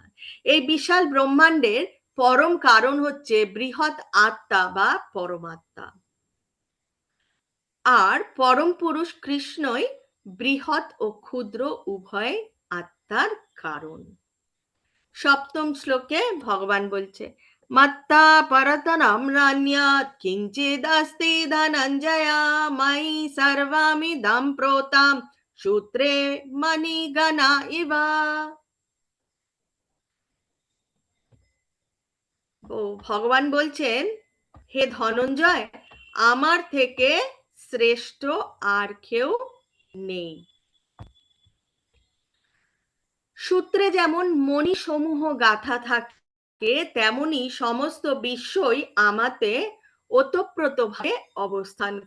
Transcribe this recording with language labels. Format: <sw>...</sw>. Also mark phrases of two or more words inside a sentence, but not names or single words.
<bn>এই বিশাল ব্রহ্মাণ্ডের পরম কারণ হচ্ছে বৃহৎ আত্মা বা পরমাত্মা, আর পরম পুরুষ কৃষ্ণই বৃহৎ ও ক্ষুদ্র উভয় আত্মার কারণ। সপ্তম শ্লোকে ভগবান বলছে,</bn> <sa>मत्ता परतनं रान्यात् किञ्चिदस्ति धनञ्जय मयि सर्वमिदं प्रोतं सूत्रे मणिगणा इव।</sa> <bn>ও ভগবান বলছেন, হে ধনঞ্জয়, আমার থেকে শ্রেষ্ঠ আর কেউ নেই। সূত্রে যেমন মণিসমূহ গাঁথা থাকে, তেমনি সমস্ত বিশ্বই আমাতে ওতপ্রোতভাবে অবস্থান করে।</bn>